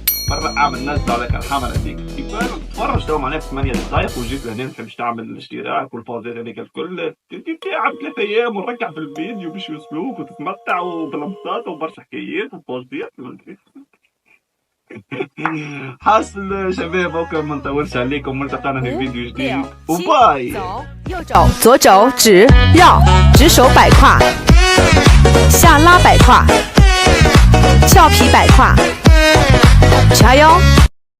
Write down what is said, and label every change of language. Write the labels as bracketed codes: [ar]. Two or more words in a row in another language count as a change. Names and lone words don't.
[ar] مرة اعمل نزل على الحملة هذيك، تتفرج تو معناها في 8 دقايق وجيت لهنا متحبش تعمل الاشتراك والفوازير هذيك الكل، تلعب 3 أيام ونرجع في الفيديو باش يوصلوك وتتمتع وبالانبساط وبرشا حكايات وفوازير. حاصل شباب وكل ما نطولش عليكم، ملتقانا في فيديو جديد وباي. [zh] 右肘左肘直绕，直手摆胯，下拉摆胯，俏皮摆胯，叉腰。